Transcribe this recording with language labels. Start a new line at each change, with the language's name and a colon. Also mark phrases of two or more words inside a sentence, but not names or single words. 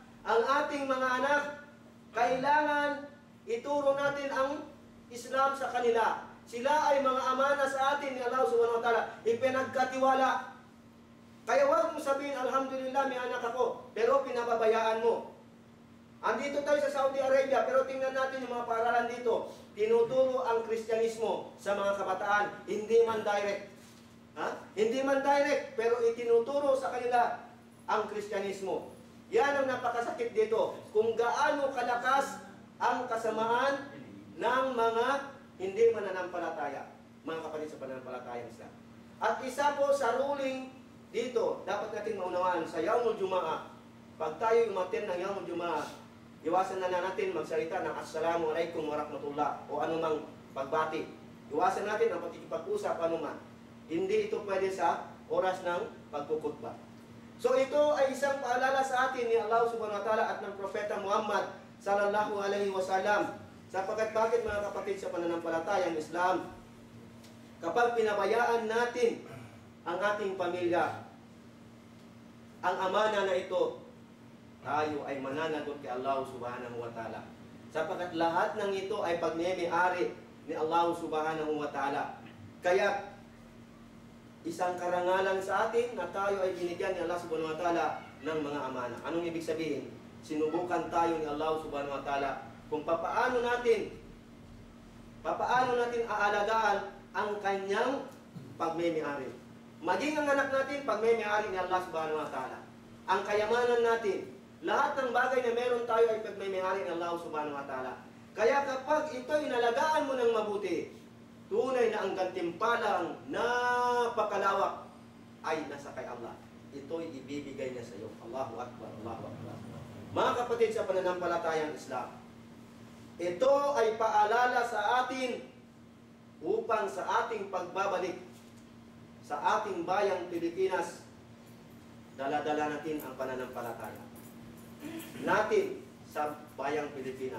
Filipino: Ang ating mga anak, kailangan ituro natin ang Islam sa kanila. Sila ay mga amana sa atin ni Allah
Arabic: سبحانه وتعالى.
Filipino: Ipinagkatiwala. Kaya huwag mong sabihin, alhamdulillah, may anak ako, pero pinababayaan mo. Andito tayo sa Saudi Arabia, pero tingnan natin yung mga paaralan dito. Tinuturo ang Kristyanismo sa mga kabataan, hindi man direct. Hindi man direct, pero itinuturo sa kanila ang Kristyanismo. Yan ang napakasakit dito. Kung gaano kalakas ang kasamaan ng mga hindi mananampalataya, mga kapatid sa pananampalatayang Islam. At isa po sa ruling dito, dapat natin maunawaan sa
Arabic: يوم الجمعة.
Filipino: Pag tayo umattend ng
Arabic: يوم الجمعة,
Filipino: iwasan na natin magsalita ng
Arabic: السلام عليكم ورحمة الله
Filipino: o anumang pagbati. Iwasan natin ang pakikipag-usap anuman. Hindi ito pwede sa oras ng pagkukutba. So ito ay isang paalala sa atin ni Allah
Arabic: سبحانه وتعالى
Filipino: at ng Propeta Muhammad
Arabic: صلى الله عليه وسلم.
Filipino: Sapagkat bakit mga kapatid sa pananampalatayang Islam, kapag pinabayaan natin ang ating pamilya, ang amana na ito, tayo ay mananagot kay Allah
Arabic: سبحانه وتعالى.
Filipino: Sapagkat lahat ng ito ay pagmemay-ari ni Allah
Arabic: سبحانه وتعالى.
Filipino: Kaya, isang karangalan sa atin na tayo ay binigyan ni Allah
Arabic: سبحانه وتعالى
Filipino: ng mga amana. Anong ibig sabihin? Sinubukan tayo ni Allah
Arabic: سبحانه وتعالى
Filipino: kung papaano natin aalagaan ang kanyang pagmemay-ari. Maging ang anak natin, pagmemay-ari ni Allah
Arabic: سبحانه وتعالى.
Filipino: Ang kayamanan natin, lahat ng bagay na meron tayo ay pagmemay-ari ni Allah
Arabic: سبحانه وتعالى.
Filipino: Kaya kapag ito'y inalagaan mo ng mabuti, tunay na ang gantimpalang napakalawak ay nasa kay Allah. Ito'y ibibigay niya sa iyo.
Arabic: الله أكبر الله أكبر.
Filipino: Mga kapatid sa pananampalatayang Islam, ito ay paalala sa atin upang sa ating pagbabalik sa ating bayang Pilipinas, dala-dala natin ang pananampalataya natin sa bayang Pilipinas.